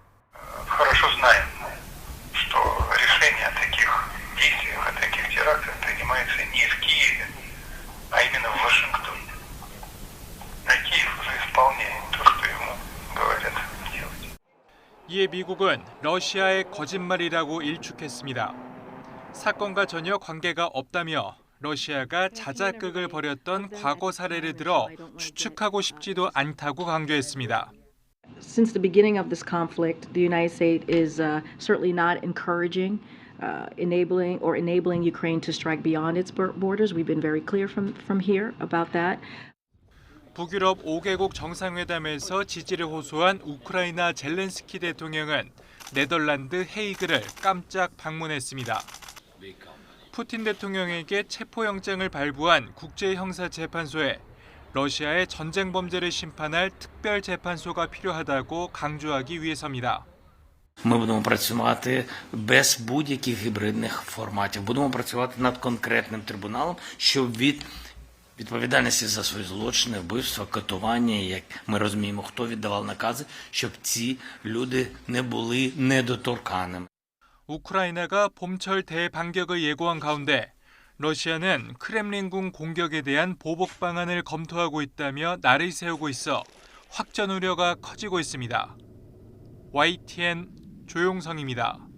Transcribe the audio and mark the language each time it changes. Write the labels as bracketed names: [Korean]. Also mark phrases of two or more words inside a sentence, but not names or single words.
[Korean] 이에 미국은 러시아의 거짓말이라고 일축했습니다. 사건과 전혀 관계가 없다며 러시아가 자작극을 벌였던 과거 사례를 들어 추측하고 싶지도 않다고 강조했습니다. [English] Since the beginning of this conflict, the United States is certainly not encouraging, enabling Ukraine to strike beyond its borders. We've been very clear from here about that. [Korean] 북유럽 5개국 정상회담에서 지지를 호소한 우크라이나 젤렌스키 대통령은 네덜란드 헤이그를 깜짝 방문했습니다. 푸틴 대통령에게 체포영장을 발부한 국제형사재판소에 러시아의 전쟁 범죄를 심판할 특별재판소가 필요하다고 강조하기 위해서입니다. [Ukrainian] Ми будемо працювати без будь-яких гібридних форматів. Будемо працювати над конкретним трибуналом, щоб від відповідальності за свої злочини, вбивства, катування, як ми розуміємо, хто віддавав накази, щоб ці люди не були недоторканими. [Korean] 우크라이나가 봄철 대반격을 예고한 가운데 러시아는 크렘린궁 공격에 대한 보복 방안을 검토하고 있다며 날을 세우고 있어 확전 우려가 커지고 있습니다. YTN 조용성입니다.